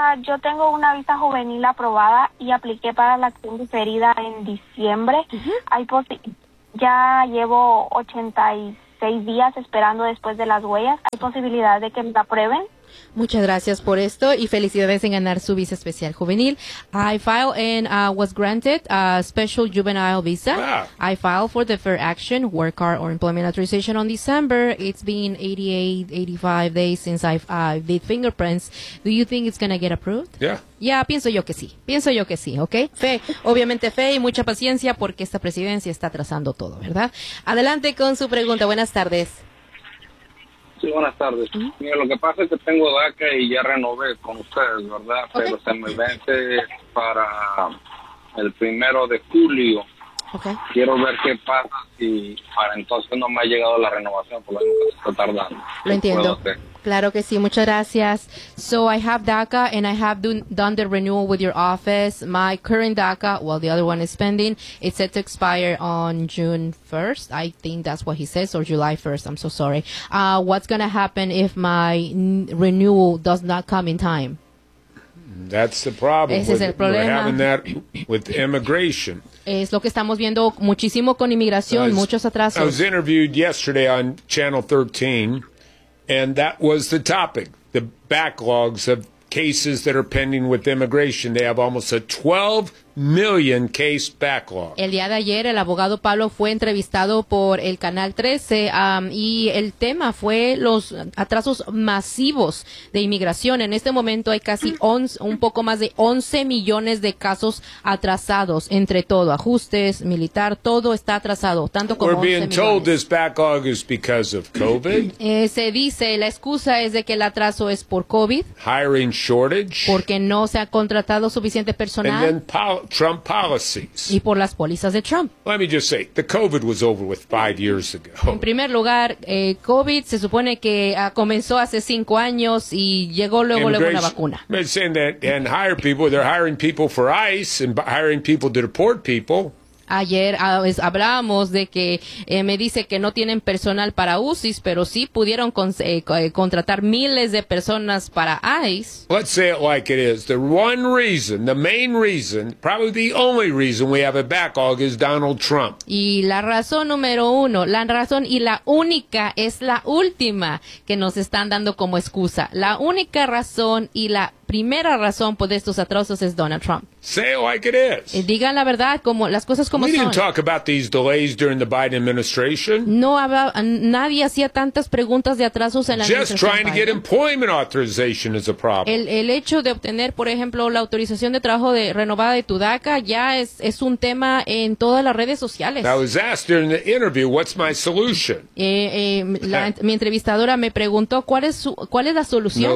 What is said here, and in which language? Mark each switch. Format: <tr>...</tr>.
<es>Yo tengo una visa juvenil aprobada y apliqué para la acción diferida en diciembre. Uh-huh. Ya llevo 86 días esperando después de las huellas. ¿Hay posibilidad de que me aprueben? Muchas gracias por esto y felicidades en ganar su visa especial juvenil.</es> <en>I filed and was granted a special juvenile visa. Wow. I filed for the fair action, work card or employment authorization on December. It's been 85 days since I did fingerprints. Do you think it's going to get approved? Yeah,</en> <es>pienso yo que sí. Pienso yo que sí, ¿ok? Fe, obviamente fe y mucha paciencia porque esta presidencia está atrasando todo, ¿verdad? Adelante con su pregunta. Buenas tardes. Sí, buenas tardes. Mira, lo que pasa es que tengo DACA y ya renové con ustedes, ¿verdad? Okay. Pero se me vence para el 1 de julio. Okay. Quiero ver qué pasa si para entonces no me ha llegado la renovación porque se está tardando. Lo entiendo. Claro que sí, muchas gracias.</es> <en>So I have DACA and I have done the renewal with your office. My current DACA, well, the other one is pending. It's set to expire on June 1st. I think that's what he says, or July 1st. I'm so sorry. What's going to happen if my renewal does not come in time? That's the problem.</en> <es>Ese es el problema.</es> <en>We're having that with immigration.</en> <es>Es lo que estamos viendo muchísimo con inmigración, muchos atrasos.</es> <en>I was interviewed yesterday on Channel 13, and that was the topic, the backlogs of cases that are pending with immigration. They have almost a 12 million case backlog.</en> <es>El día de ayer, el abogado Pablo fue entrevistado por el Canal 13, y el tema fue los atrasos masivos de inmigración. En este momento hay casi un poco más de 11 millones de casos atrasados, entre todo, ajustes, militar, todo está atrasado, tanto como 11 millones.</es> <en>We're being told this backlog is because of COVID.</en> <es>Se dice, la excusa es de que el atraso es por COVID.</es> <en>Hiring shortage.</en> <es>Porque no se ha contratado suficiente personal.</es> <en>And then Trump policies.</en> <es>Y por las pólizas de Trump.</es> <en>Let me just say, the COVID was over with 5 years ago.</en> <es>En primer lugar, COVID se supone que comenzó hace 5 años y llegó luego una vacuna.</es> <en>They're saying that and hire people. They're hiring people for ICE and hiring people to deport people.</en> <es>Ayer hablábamos de que me dice que no tienen personal para UCIs, pero sí pudieron contratar miles de personas para ICE.</es> <en>Let's say it like it is. The one reason, the main reason, probably the only reason we have a backlog is Donald Trump.</en> <es>Y la razón número uno, la razón y la única es la última que nos están dando como excusa. La única razón y la primera razón por estos atrasos es Donald Trump.</es> <en>Say it like it is.</en> <es>Diga la verdad, como las cosas como son.</es> <en>We didn't talk about these delays during the Biden administration.</en> <es>No había, nadie hacía tantas preguntas de atrasos en la administración.</es> <en>Just trying to get employment authorization is a problem.</en> <es>El hecho de obtener, por ejemplo, la autorización de trabajo de renovada de tu DACA ya es un tema en todas las redes sociales.</es> <en>I was asked during the interview, what's my solution?</en> <es>mi entrevistadora me preguntó cuál es la solución.</es>